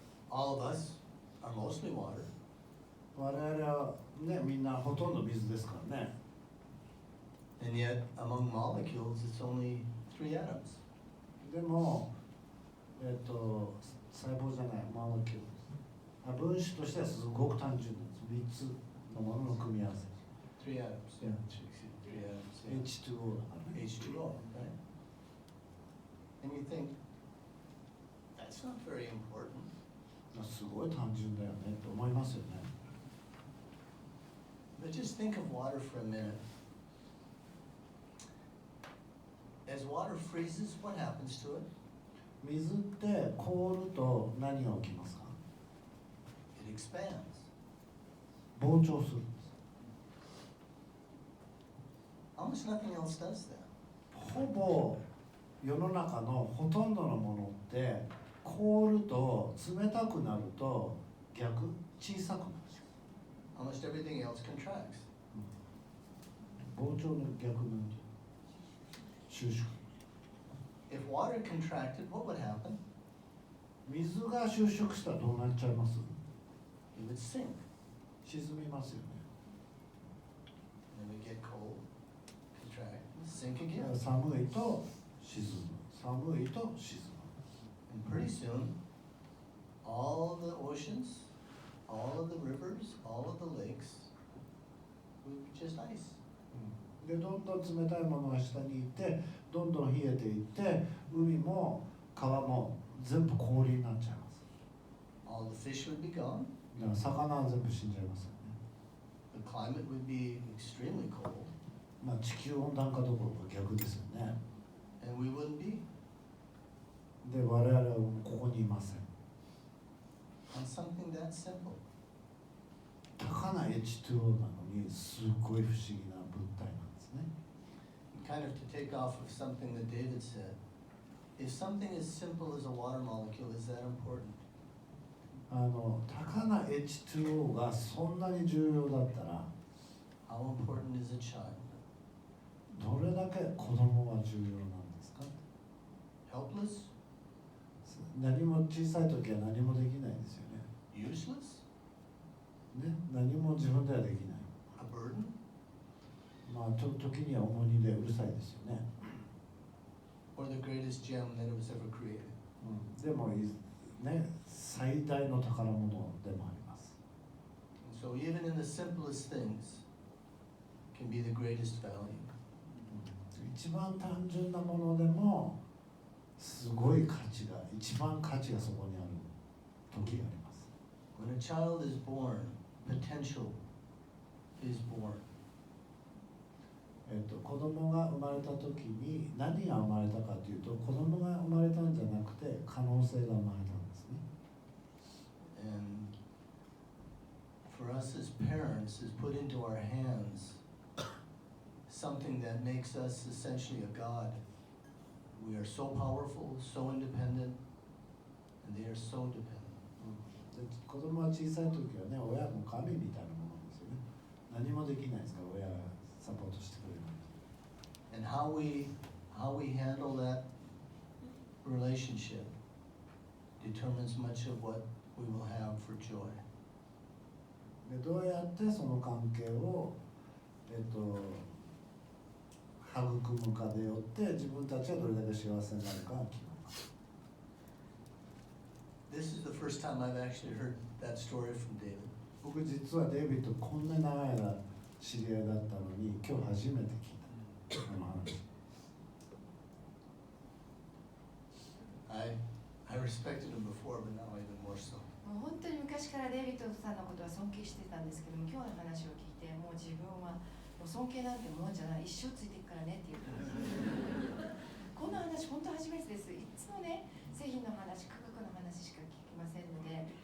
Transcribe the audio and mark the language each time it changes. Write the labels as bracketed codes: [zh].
[en] All of us are mostly water. [ja] 我々はね、みんなほとんど水ですからね。 [en] And yet, among molecules, it's only 3 atoms. [ja] でも、細胞じゃない、モレキュール。分子としてはすごく単純なんです。3つのものの組み合わせ。 [en] 3 atoms. Yeah. 3 atoms. [ja] H2O だからね。 [en] H2O, right? And you think, that's not very important. [ja] すごい単純だよねって思いますよね。 [en] But just think of water for a minute. As water freezes, what happens to it? [ja] 水って凍ると何が起きますか？ [en] It expands. [ja] 膨張するんです。 [en] Almost nothing else does that. [ja] ほぼ世の中のほとんどのものって凍ると冷たくなると逆小さくなる。 [en] Almost everything else contracts. [ja] 膨張の逆なんで収縮。 [en] If water contracted, what would happen? [ja] 水が収縮したらどうなっちゃいます？ [en] It would sink. [ja] 沈みますよね。 [en] And we get cold, contract, sink again. [ja] 寒いと沈む。寒いと沈む。 [en] And pretty soon, all of the oceans, all of the rivers, all of the lakes would be just ice. [ja] でどんどん冷たいものが下にいてどんどん冷えていって海も川も全部氷になっちゃいます。 [en] All the fish would be gone. [ja] だから魚は全部死んじゃいますよね。 [en] The climate would be extremely cold. [ja] まあ地球温暖化どころか逆ですよね。 [en] And we wouldn't be. [ja] で我々はここにいません。 [en] On something that simple. [ja] たかな H2O なのにすごい不思議な物体なんですね。 [en] Kind of to take off of something that David said. If something as simple as a water molecule is that important? [ja] たかな H2O がそんなに重要だったら [en] How important is a child? [ja] どれだけ子供は重要なんですか？ [en] Helpless? [ja] 何も小さい時は何もできないですよね。 [en] Useless? [ja] ね、何も自分ではできない。 [en] A burden? [ja] まあ時には重荷でうるさいですよね。 [en] Or the greatest gem that was ever created? [ja] でもね、最大の宝物でもあります。 [en] And so even in the simplest things can be the greatest value. [ja] 一番単純なものでもすごい価値が、一番価値がそこにある時があります。 [en] When a child is born, potential is born. [ja] 子供が生まれた時に何が生まれたかというと子供が生まれたんじゃなくて可能性が生まれたんですね。 [en] And for us as parents is put into our hands something that makes us essentially a god. We are so powerful, so independent, and they are so dependent. [ja] で子供は小さい時はね、親も神みたいなものですよね。何もできないですから親がサポートしてくれない。 [en] And how we handle that relationship determines much of what we will have for joy. [ja] でどうやってその関係を育むかでよって自分たちはどれだけ幸せになるかが決まります。 [en] This is the first time I've actually heard that story from David. [ja] 僕実はデイビッドこんな長い間知り合いだったのに今日初めて聞いたこの話。 [en] I respected him before, but now even more so. [ja] もう本当に昔からデイビッドさんのことは尊敬してたんですけども、今日の話を聞いてもう自分はもう尊敬なんてもんじゃない、一生ついていくからねって言ってます。こんな話本当初めてです。いつもね、製品の話、価格の話しか聞きませんので。